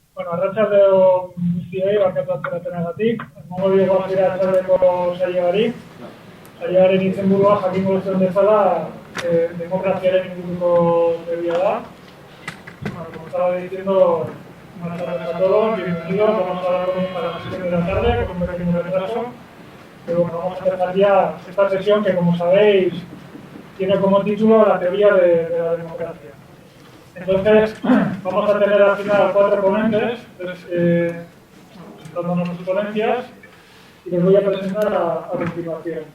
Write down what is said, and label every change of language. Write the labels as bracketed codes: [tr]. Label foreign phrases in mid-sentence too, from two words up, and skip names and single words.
[eu] Arratsalde guztiei, barkatzeagatik. Emango diogu hasieratzeko saioari. Saioaren izenburua jakingo duzuen bezala, demokraziaren inguruko teoria da. [es] Bueno, como estaba diciendo, buenas tardes a todos, bienvenidos. Vamos a hablar a las 7 de la tarde, con un pequeño retraso. Pero bueno, vamos a empezar ya esta sesión que, como sabéis, tiene como título la teoría de la democracia. Entonces, vamos a tener al final 4 ponentes, presentándonos sus ponencias, y les voy a presentar a continuación.